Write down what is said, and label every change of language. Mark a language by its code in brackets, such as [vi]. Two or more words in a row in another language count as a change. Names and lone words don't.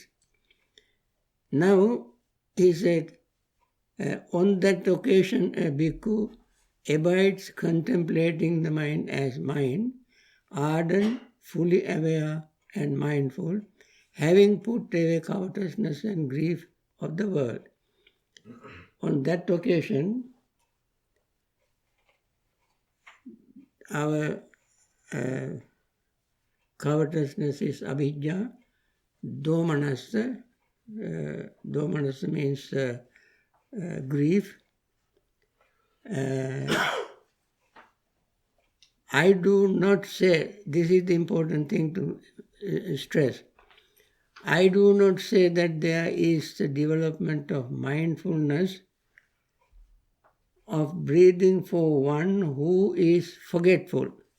[en] Now, he said, on that occasion, a bhikkhu abides contemplating the mind as mind, ardent, fully aware and mindful, having put away covetousness and grief of the world. On that occasion, our covetousness is [pi] abhijja, domanassa. [en] Domanassa means grief. I do not say, this is the important thing to stress, I do not say that there is the development of mindfulness of breathing for one who is forgetful.